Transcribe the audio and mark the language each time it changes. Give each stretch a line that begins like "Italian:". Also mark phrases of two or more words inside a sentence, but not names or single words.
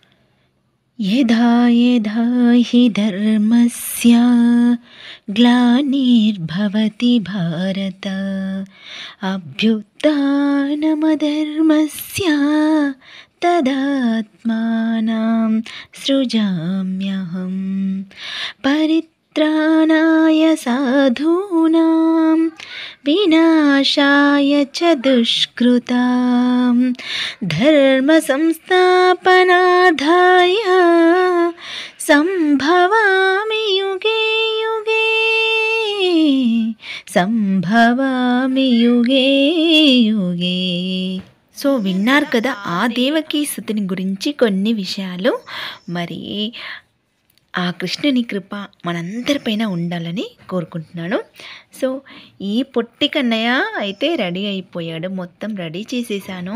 Sanskrit: యదా యదా హి ధర్మస్య గ్లానిర్భవతి భారత, అభ్యుత్థానమధర్మస్య తదాత్మానం సృజామ్యహం, పరిత్రాణాయ సాధూనాం వినాశాయ చ దుష్కృతాం, ధర్మ సంస్థాపనార్థాయ సంభవామి యుగే యుగే, సంభవామి యుగే యుగే.
Telugu: సో విన్నారు కదా ఆ దేవకీ స్తుతిని గురించి కొన్ని విషయాలు. మరి ఆ కృష్ణుని కృప మనందరిపైన ఉండాలని కోరుకుంటున్నాను. సో ఈ పొట్టి కన్నయ్య అయితే రెడీ అయిపోయాడు, మొత్తం రెడీ చేసేసాను.